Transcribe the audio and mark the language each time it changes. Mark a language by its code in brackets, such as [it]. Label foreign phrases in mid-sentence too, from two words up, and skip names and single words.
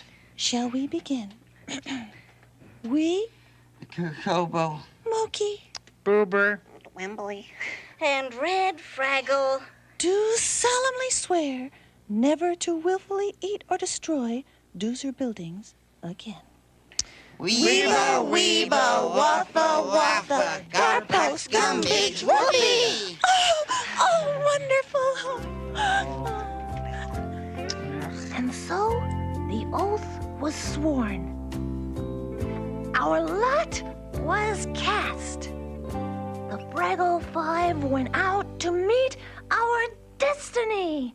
[en] Shall we begin? We, Kobo. Moki, Boober. Wembley. And Red Fraggle. do solemnly swear never to willfully eat or destroy Doozer buildings again. Weeba, waffa, waffa, garpost, gumbage, whoopee. Oh, wonderful. And so the oath was sworn. Our lot was cast. The Fraggle Five went out to meet our destiny.